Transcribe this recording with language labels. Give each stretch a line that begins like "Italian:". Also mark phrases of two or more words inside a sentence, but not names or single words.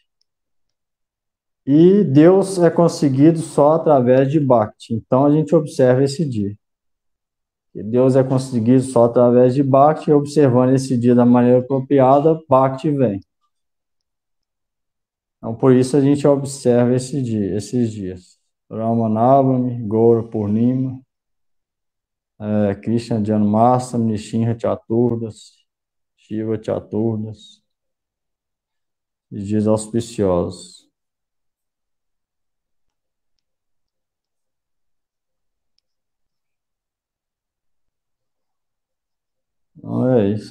Portuguese: E Deus é conseguido só através de Bhakti, então a gente observa esse dia. E Deus é conseguido só através de Bhakti, e observando esse dia da maneira apropriada, Bhakti vem. Então por isso a gente observa esses dias. Rama Navami, Gaura Purnima, Krishna Janmashtami, Nishinra Chaturdas, Shiva Chaturdas, e dias auspiciosos. Então é isso.